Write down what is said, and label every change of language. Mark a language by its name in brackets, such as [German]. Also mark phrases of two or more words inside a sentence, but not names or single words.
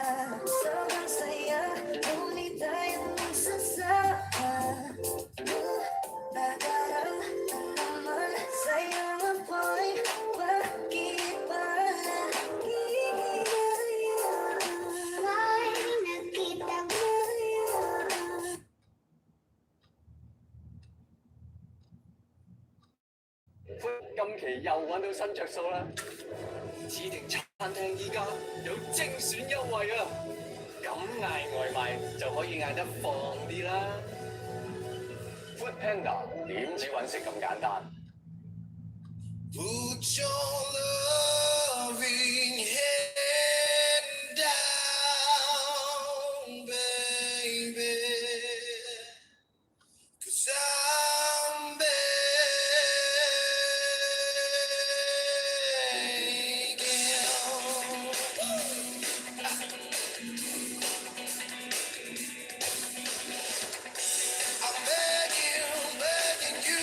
[Filipino] Sobrang saya, ulit tayong magsasama. Nagdaraan naman sa'yo apoy, bakit ba nakikigaya? May nakita ngayon. [Cantonese] 今期又揾到新着數啦！指定餐廳依家有精選優惠啊！咁嗌外賣就可以嗌得放啲啦。Food Panda 點止揾食咁簡單？ [English] Put your loving hand down, baby, 'cause I'm begging you.